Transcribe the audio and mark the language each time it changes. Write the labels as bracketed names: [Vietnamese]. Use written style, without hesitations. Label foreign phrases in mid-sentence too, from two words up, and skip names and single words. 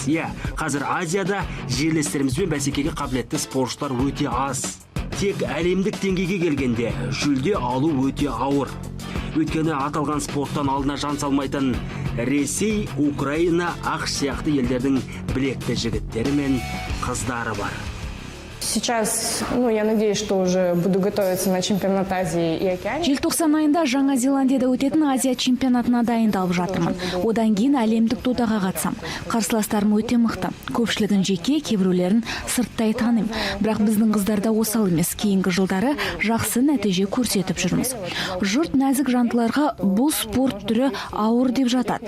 [Kazakh] Қазір Азияда жерлестерімізбен бәсекеге қабілетті спортшылар өте аз. Тек әлемдік деңгейге келгенде жүлде алу өте ауыр. Өйткені аталған спорттан алдына жан салмайтын Ресей, Украина, ақш сияқты елдердің білекті жігіттері мен қыздары бар. [Russian] Сейчас, я надеюсь, что уже буду готовиться на чемпионат Азии и Океании. [Kazakh] Желтоқсан айында Жаңа Зеландияда өтетін Азия чемпионатына дайындалып жатырмын. Одан кейін әлемдік додаға қатысам. Қарсыластарым өте мықты. Көпшілігін жеке, кейбіреулерін сырттай танимын. Бірақ біздің қыздарда осал емес. Кейінгі жылдары жақсы нәтиже көрсетіп жүрміз. Жұрт нәзік жандыларға бұл спорт түрі ауыр деп жатады.